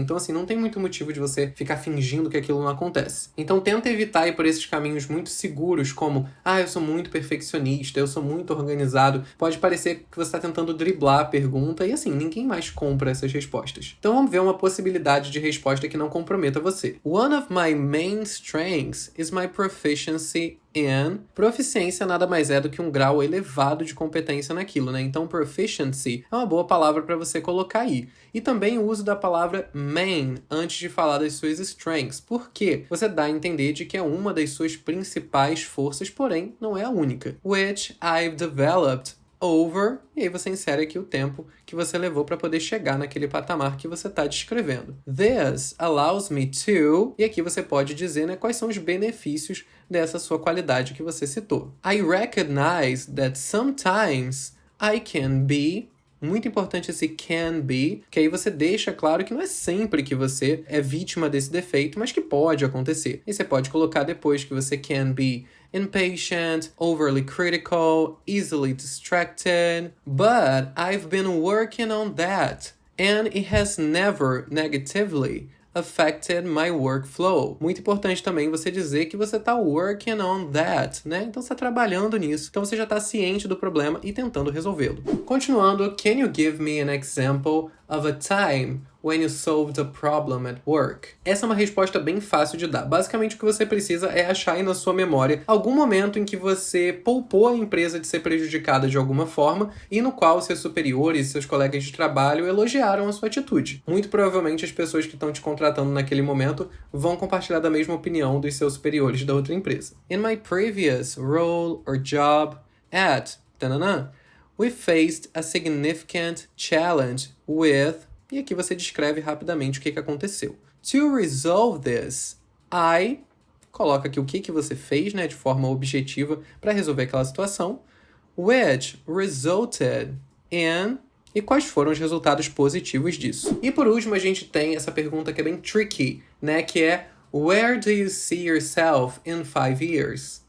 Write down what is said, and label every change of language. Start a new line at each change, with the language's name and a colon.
Portuguese: Então, assim, não tem muito motivo de você ficar fingindo que aquilo não acontece. Então, tenta evitar ir por esses caminhos muito seguros, como, eu sou muito perfeccionista, eu sou muito organizado. Pode parecer que você tá tentando driblar a pergunta, e assim, ninguém mais compra essas respostas. Então, vamos ver uma possibilidade de resposta que não comprometa você.
English: One of my main strengths is my proficiency in.
Portuguese: Proficiência nada mais é do que um grau elevado de competência naquilo, né? Então, proficiency é uma boa palavra para você colocar aí. E também o uso da palavra main antes de falar das suas strengths. Por quê? Você dá a entender de que é uma das suas principais forças, porém, não é a única.
English: Which I've developed over,
Portuguese: e aí você insere aqui o tempo que você levou para poder chegar naquele patamar que você está descrevendo.
English: This allows me to,
Portuguese: e aqui você pode dizer, né, quais são os benefícios dessa sua qualidade que você citou.
English: I recognize that sometimes I can be.
Portuguese: Muito importante esse can be, que aí você deixa claro que não é sempre que você é vítima desse defeito, mas que pode acontecer. E você pode colocar depois que você
English: can be impatient, overly critical, easily distracted. But I've been working on that, and it has never negatively affected my workflow.
Portuguese: Muito importante também você dizer que você está
English: working on that,
Portuguese: né? Então você está trabalhando nisso. Então você já está ciente do problema e tentando resolvê-lo. Continuando,
English: can you give me an example of a time when you solved a problem at work?
Portuguese: Essa é uma resposta bem fácil de dar. Basicamente, o que você precisa é achar aí na sua memória algum momento em que você poupou a empresa de ser prejudicada de alguma forma e no qual seus superiores e seus colegas de trabalho elogiaram a sua atitude. Muito provavelmente as pessoas que estão te contratando naquele momento vão compartilhar da mesma opinião dos seus superiores da outra empresa.
English: In my previous role or job at we faced a significant challenge with.
Portuguese: E aqui você descreve rapidamente o que aconteceu.
English: To resolve this, I
Portuguese: coloca aqui o que você fez, né, de forma objetiva para resolver aquela situação,
English: which resulted in.
Portuguese: E quais foram os resultados positivos disso? E por último, a gente tem essa pergunta que é bem tricky, né, que é
English: Where do you see yourself in 5 years?